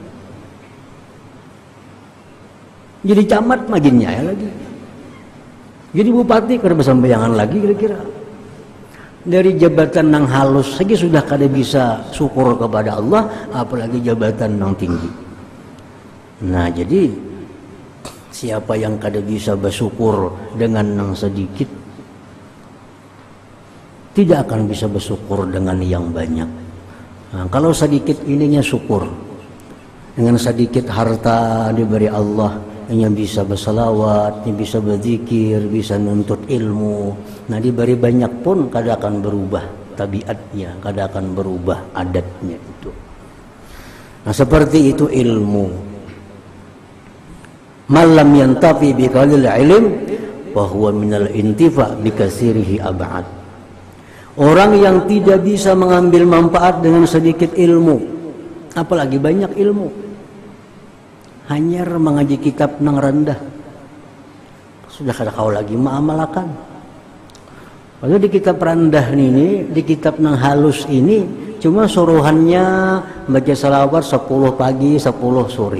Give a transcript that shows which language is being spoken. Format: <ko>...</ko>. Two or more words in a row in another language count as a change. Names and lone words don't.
<bjn>Jadi camat makin nyaya lagi. Jadi bupati kada bersembayangan lagi kira-kira. Dari jabatan nang halus saja sudah kada bisa syukur kepada Allah, apalagi jabatan nang tinggi. Nah, jadi siapa yang kada bisa bersyukur dengan nang sedikit, tidak akan bisa bersyukur dengan yang banyak.</bjn> <id>Nah, kalau sedikit ininya syukur, dengan sedikit harta diberi Allah, yang bisa bersalawat, yang bisa berzikir, bisa nuntut ilmu.</id> <bjn>Nah, diberi banyak pun kada akan berubah tabiatnya, kada akan berubah adatnya itu.</bjn> <id>Nah, seperti itu ilmu.</id> <ar>من لم ينتفع بقليل العلم وهو من الانتفاع بكثيره أبعد.</ar> <bjn>Orang yang tidak bisa mengambil manfaat dengan sedikit ilmu, apalagi banyak ilmu, hanya mengaji kitab nang rendah, sudah kada kau lagi mengamalkan. Lalu di kitab rendah ini, di kitab nang halus ini, cuma suruhannya baca salawat 10 pagi 10 sore.</bjn>